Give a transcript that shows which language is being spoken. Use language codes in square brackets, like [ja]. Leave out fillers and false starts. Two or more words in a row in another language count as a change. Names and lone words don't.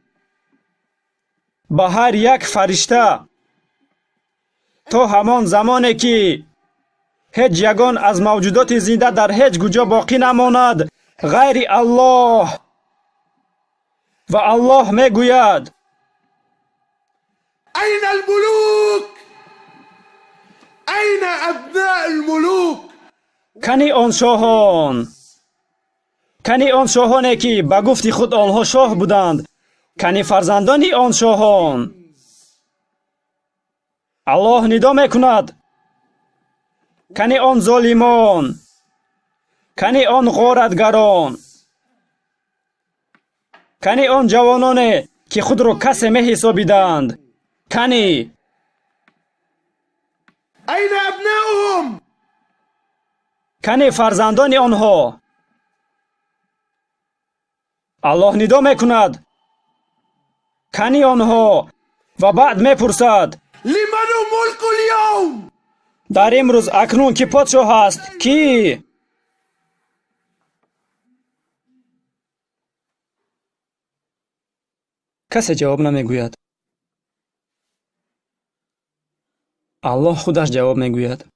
[tg] ба ҳар як фаришта, то ҳамон замоне ки ҳеҷ ягон аз мавҷудоти зинда дар ҳеҷ куҷо боқӣ намонад ғайри Аллоҳ. ва Аллоҳ мегӯяд: [ar] أين الملوك؟ أين أبناء الملوك؟ [tg] кани он шоҳон, кани он шоҳоне ки ба гуфти худ онҳо шоҳ буданд, кани фарзандони он шоҳон. Аллоҳ нидо мекунад: кани он золимон, кани он ғоратгарон, кани он ҷавононе ки худро касе меҳисобиданд. кани [ar] أين أبناؤهم؟ [tg] кани фарзандони онҳо. Аллоҳ нидо мекунад: кани онҳо. ва баъд мепурсад: [ar] لمن ملك اليوم؟ [tg] дар имрӯз акнун ки подшоҳ аст? Кӣ? касе ҷавоб намегӯяд. Аллоҳ худаш ҷавоб мегӯяд.